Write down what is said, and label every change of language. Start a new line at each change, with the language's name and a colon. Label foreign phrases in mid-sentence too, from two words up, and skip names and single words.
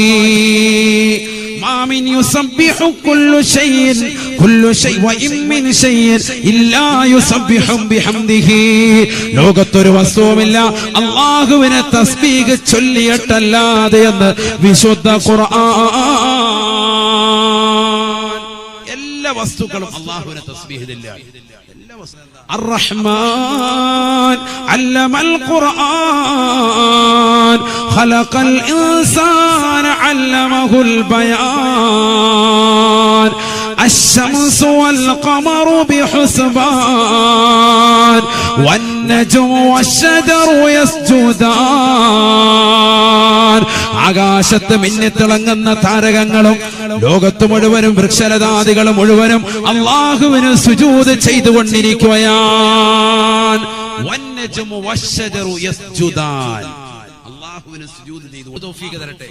Arabic: ما من يسبح كل شيء وإن من شيء إلا يسبح بحمده.
Malayalam: ലോകത്തൊരു വസ്തുവുമില്ല അല്ലാഹുവിനെ തസ്ബീഹ് ചൊല്ലിയിട്ടല്ലാതെ എന്ന് വിശുദ്ധ ഖുർആൻ. എല്ലാ വസ്തുക്കളും അല്ലാഹുവിനെ തസ്ബീഹ് ചൊല്ലുകയാണ്.
Arabic: الرحمن علم القرآن خلق الإنسان علمه البيان الشمس والقمر بحسبان والنجم والشجر يسجدان.
Malayalam: ആകാശത്ത് മിന്നിത്തിളങ്ങുന്ന താരകങ്ങളും ലോകത്ത് മുഴുവനും വൃക്ഷലതാദികളും മുഴുവനും അല്ലാഹുവിന് സുജൂദ് ചെയ്തുകൊണ്ടിരിക്കുകയാണ്.
Arabic: والنجم والشجر يسجدان,
Malayalam: അല്ലാഹുവിന് സുജൂദ് ചെയ്തു. തൗഫീഖ് തരട്ടെ.